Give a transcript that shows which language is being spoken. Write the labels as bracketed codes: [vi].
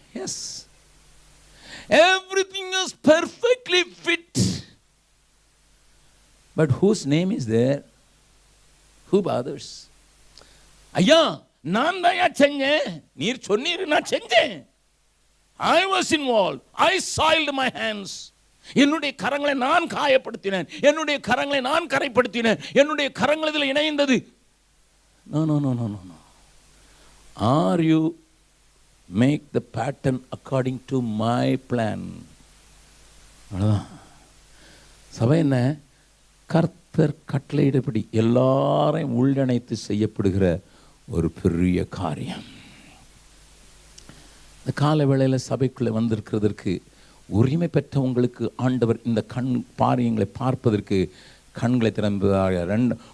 [en] Yes, everything is perfectly fit, but whose name is there? Who bothers? [ta] ஐயா, நான் தான் செஞ்சேன், நீர் சொன்னீர், நான் செஞ்சேன். [en] I was involved, I soiled my hands. [ta] என்னுடைய கரங்களை நான் காயப்படுத்தினேன், என்னுடைய கரங்களை நான் கரைப்படுத்தினேன், என்னுடைய கரங்கள் இதில் இணைந்தது. [en] No. Are you make the pattern according to my plan? [ta] சபை என்ன? கர்த்தர் கட்டளையிடபடி எல்லாரையும் உள்ளணைத்து செய்யப்படுகிற ஒரு பெரிய காரியம். இந்த கால வேளையில் சபைக்குள்ளே வந்திருக்கிறதற்கு உரிமை பெற்ற உங்களுக்கு ஆண்டவர் இந்த காரியங்களை பார்ப்பதற்கு கண்களை திறந்ததாக.